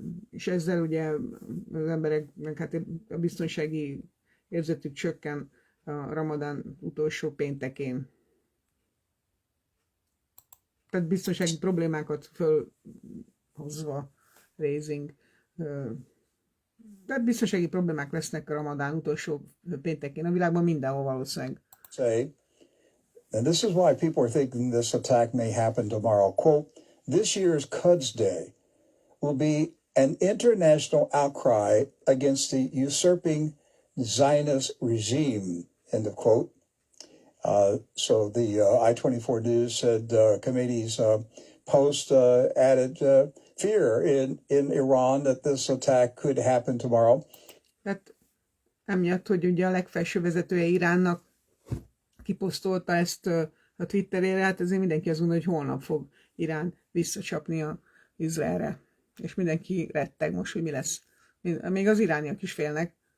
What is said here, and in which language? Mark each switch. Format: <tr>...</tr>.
<hu>És ezzel ugye az embereknek hát a biztonsági érzetük csökken a Ramadán utolsó péntekén. Tehát biztonsági problémákat fölhozva raising. Tehát biztonsági problémák lesznek a Ramadán utolsó péntekén a világban mindenhol valószínűleg.</hu> <en>Say, and this is why people are thinking this attack may happen tomorrow. Quote, "This year's Quds Day will be an international outcry against the usurping Zionist regime," end of quote. So the I-24 News said Khamenei's post added fear in Iran that this attack could happen tomorrow.</en> <hu>Tehát emiatt, hogy ugye a legfelső vezetője Iránnak kiposztolta ezt a Twitterére, hát ezért mindenki azt gondolja, hogy holnap fog Irán visszacsapni a Izraelre. És mindenki retteg most, hogy mi lesz. Még az irániak is félnek.</hu>